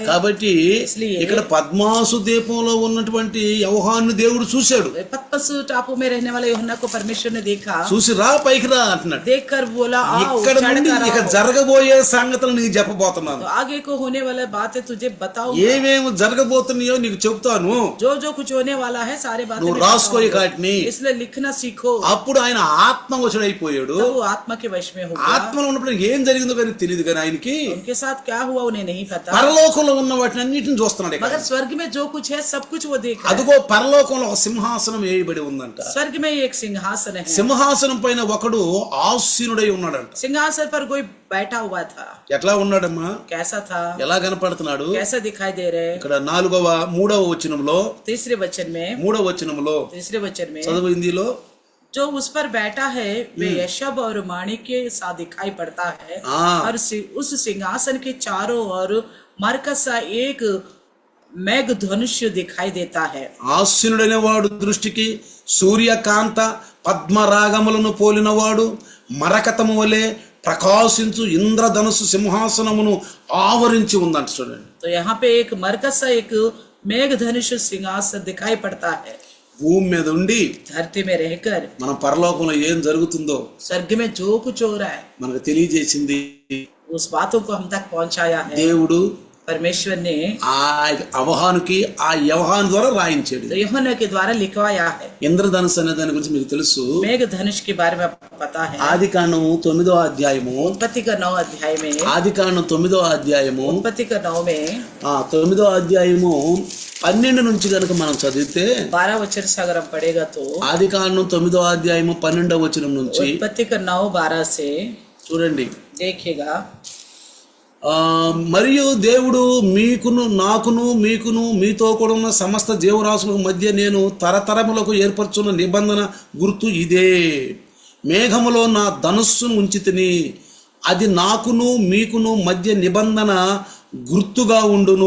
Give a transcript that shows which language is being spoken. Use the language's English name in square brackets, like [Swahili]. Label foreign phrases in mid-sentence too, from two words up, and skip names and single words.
[Telugu] కాబట్టి ఇక్కడ పద్మాసు ద్వీపంలో ఉన్నటువంటి యోహాను దేవుడు చూశాడు. [Hindi] पतमस टापू में रहने वाले यूहन्ना को परमेश्वर ने देखा, [Telugu] చూసి రా పైకి రా అంటున్నాడు. [Hindi] देखकर बोला आओ [Telugu] ఇక్కడ నుండి [Hindi] चढ़कर [Telugu] ఇక [Hindi] आओ. [Telugu] జరగబోయే సంగతులు నీకు చెప్పబోతున్నాను. [Hindi] तो आगे को होने वाला बातें तुझे बताऊं, [Telugu] ఏమేమి జరగబోతున్నాయో నీకు చెప్తాను, [Hindi] जो जो कुछ होने वाला है सारे बातें [Telugu] నువ్వు [Hindi] मैं [Telugu] రాసుకో [Hindi] बताऊंगा. [Telugu] వాటిని. [Hindi] इसलिए लिखना सीखो. [Telugu] అప్పుడు ఆయన ఆత్మవశుడైపోయాడు. [Hindi] तब वो आत्मा के वश में हो गया. [Telugu] ఆత్మలో ఉన్నప్పుడు ఏం జరిగిందో కానీ తెలియదు, కానీ ఆయనకి [Hindi] उनके साथ क्या हुआ उन्हें नहीं पता, [Telugu] పరలోకంలో ఉన్న వాటిని అన్నిటిని చూస్తున్నాడు. ఇక [Hindi] मगर स्वर्ग में जो कुछ है सब कुछ वो देख रहा है. [Telugu] అదిగో పరలోకంలో ఒక సింహాసనం వేయబడి ఉందంట. [Hindi] स्वर्ग में एक सिंहासन है, [Telugu] సింహాసనం పైన ఒకడు ఆసీనుడై ఉన్నాడంట. [Hindi] सिंहासन पर कोई बैठा हुआ था. [Telugu] ఎట్లా ఉన్నాడమ్మా? [Hindi] कैसा था? [Telugu] ఎలా కనపడుతున్నాడు? [Hindi] कैसा दिखाई दे रहे? [Telugu] ఇక్కడ మూడవ వచనంలో, [Hindi] तीसरे वचन में, [Telugu] మూడవ వచనంలో [Hindi] तीसरे वचन में [Telugu] చదువు హిందీలో. [Hindi] जो उस पर बैठा है वे यशब और माणिक के साथ दिखाई पड़ता है, और उस सिंहासन के चारों ओर मरकस सा एक मेघ धनुष दिखाई देता है. [Telugu] ఆసీనుడైన వాడు దృష్టికి సూర్యకాంత పద్మరాగములను పోలినవాడు మరకతము వలె ప్రకాశించు ఇంద్రధనుసు సింహాసనమును ఆవరించి ఉందంట. చూడండి, [Hindi] तो यहाँ पे एक मरकस सा एक मेघ धनुष सिंहासन दिखाई पड़ता है. [Telugu] భూమి మీద ఉండి [Hindi] धरती में रहकर [Telugu] మన పరలోకంలో ఏం జరుగుతుందో [Hindi] स्वर्ग में जो कुछ हो रहा है [Telugu] మనకు తెలియజేసింది [Hindi] उस बातों को हम तक पहुंचाया है. [Telugu] దేవుడు. [Hindi] परमेश्वर ने [Telugu] ఆ అవహానుకి ఆ యవహాను ద్వారా రాయించాడు. [Hindi] तो यूहन्ना के द्वारा लिखवाया है. [Telugu] ఇంద్రధనుసు అనే దాని గురించి మీకు తెలుసు. [Hindi] मेघ धनुष के बारे में आपको पता है. [Telugu] ఆదికాండం 9వ అధ్యాయము, [Hindi] उत्पत्ति का 9 अध्याय में, [Telugu] ఆదికాండం 9వ అధ్యాయము, [Hindi] उत्पत्ति का 9 में [Telugu] 9వ అధ్యాయము 12 నుంచి కనుక మనం చదివితే, [Hindi] 12 वचन से अगर हम पढ़ेगा तो [Telugu] ఆదికాండం 9వ అధ్యాయము 12వ వచనం నుంచి [Hindi] उत्पत्ति का 9:12 से [Telugu] చూడండి. [Hindi] देखिएगा. [Telugu] మరియు దేవుడు మీకును మీతో కూడా ఉన్న సమస్త జీవరాశుల మధ్య నేను తరతరములకు ఏర్పరచున్న నిబంధన గుర్తు ఇదే. మేఘములో నా ధనుస్సును ఉంచితిని, అది నాకును మీకును మధ్య నిబంధన గుర్తుగా ఉండును.